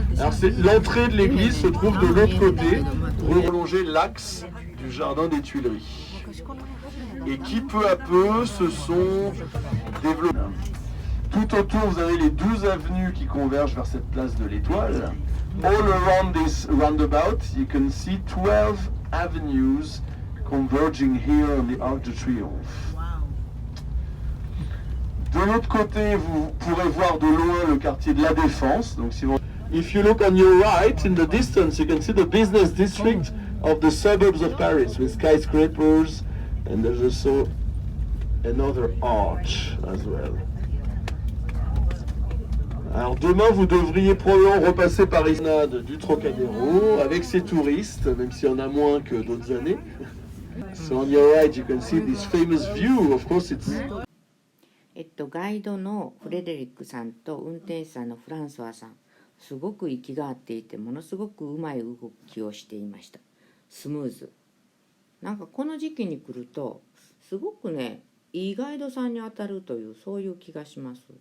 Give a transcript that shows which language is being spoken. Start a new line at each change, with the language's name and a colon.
French: Alors l'entrée de l'église se trouve de l'autre côté, pour prolonger l'axe du jardin des Tuileries. Et qui peu à peu se sont développés. Tout autour, vous avez les 12 avenues qui convergent vers cette place de l'Étoile.
English: All around this roundabout, you can see 12 avenues converging here on the Arc de Triomphe.
French: De l'autre côté, vous pourrez voir de loin le quartier de la Défense.
English: Donc, if you look on your right, in the distance, you can see the business district of the suburbs of Paris with skyscrapers, and there's also another arch as well.
French: Alors demain, vous devriez probablement repasser par l'esplanade du Trocadéro avec ses touristes, même s'il y en a moins que d'autres années.
English: So on your right, you can see this famous view. Of course, it's.
Japanese: ガイドのフレデリックさんと運転手さんのフランソワさん、すごく息が合っていて、ものすごくうまい動きをしていました。スムーズ。なんかこの時期に来ると、すごくね、いいガイドさんに当たるという、そういう気がします。